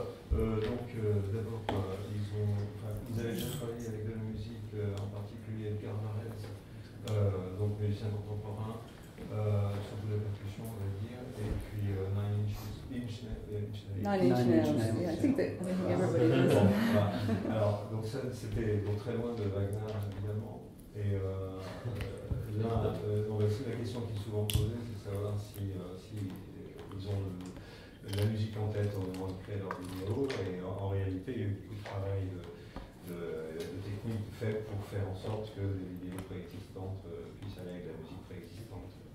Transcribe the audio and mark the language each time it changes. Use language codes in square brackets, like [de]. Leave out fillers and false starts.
[fr] Donc d'abord, ils avaient déjà travaillé avec de la musique, en particulier Edgar Varese, donc musicien contemporain, surtout la percussion, on va dire, et puis 9 Inch Nails. [en] Yeah, I think everybody knows. [fr] Alors, donc ça, c'était très loin de Wagner, évidemment. Et là, la question qui est souvent posée, c'est de savoir si ils ont la musique en tête au moment de créer leur vidéo, et en réalité, il y a eu beaucoup de travail de technique fait pour faire en sorte que les vidéos préexistantes puissent aller avec la musique préexistante.